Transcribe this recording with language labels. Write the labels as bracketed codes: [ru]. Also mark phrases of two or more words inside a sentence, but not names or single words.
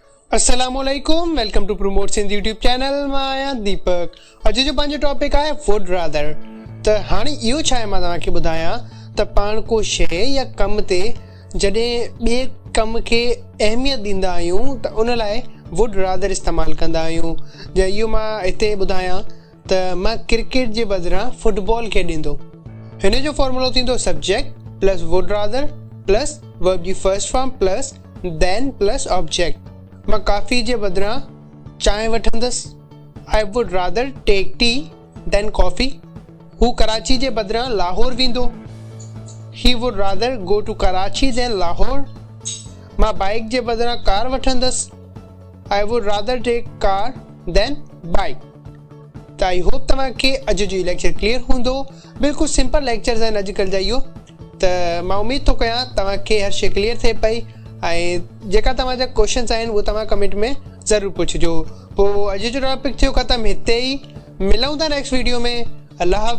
[sd] अस्सलामुअलैकुम, [en] welcome to Promote Sindhi YouTube channel. [sd] मां आहियां दीपक। अॼु जो पंहिंजो टॉपिक आहे [en] would rather. [sd] त हाणे इहो छा आहे, मां तव्हांखे ॿुधायां त पाण को शइ या कम ते जॾहिं ॿिए कम खे अहमियत ॾींदा आहियूं त उन लाइ [en] would rather [sd] इस्तेमालु कंदा आहियूं। जे इहो मां हिते ॿुधायां त मां क्रिकेट जे बदिरां फुटबॉल खे ॾींदो। हिन जो फॉर्मूलो थींदो [en] subject plus would rather plus verb जी first form plus then plus object। [sd] मां कॉफ़ी जे बदिरां चांहि वठंदुसि। [en] I would rather take tea than coffee. [sd] हू कराची जे बदिरां लाहौर वेंदो। [en] he would rather go to Karachi than Lahore. [sd] मां बाइक जे बदिरां कार वठंदुसि। [en] I would rather take car than bike. [sd] त [en] I hope [sd] तव्हांखे अॼु जो लेक्चर क्लियर हूंदो। बिल्कुलु [en] simple lectures [sd] आहिनि अॼुकल्ह जा इहो। त मां उमेद थो कयां तव्हांखे हर शइ क्लियर थिए पई। ऐं जेका तव्हांजा क्वेश्चन्स आहिनि उहे तव्हां कमेंट में ज़रूरु पुछिजो। पोइ अॼु जो टॉपिक थियो ख़तमु हिते ई। मिलूं था [en] next video [sd] में।